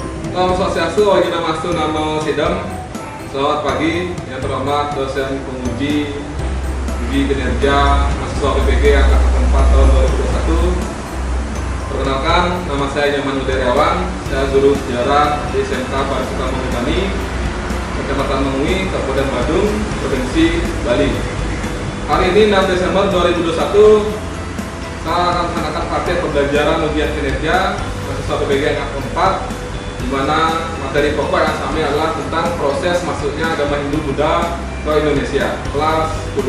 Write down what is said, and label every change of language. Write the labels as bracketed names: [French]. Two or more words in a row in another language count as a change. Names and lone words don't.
[Sanskrit] Om Swastiastu, Wagi Namastu, Namo Sidam. [Indonesian] Selamat pagi, yang terhormat dosen penguji uji kinerja mahasiswa PPG angkatan 4 tahun 2021. Perkenalkan, nama saya Nyoman Udariawan. Saya guru sejarah di SMK Parisuta Mahutani, Kecamatan Mengui, Kabupaten Badung, Provinsi Bali. Hari ini 6 Desember 2021, saya akan melaksanakan praktek pembelajaran ujian kinerja mahasiswa PPG angkatan 4, di mana materi pokok yang kami adalah tentang proses masuknya agama Hindu Buddha ke Indonesia, kelas 10.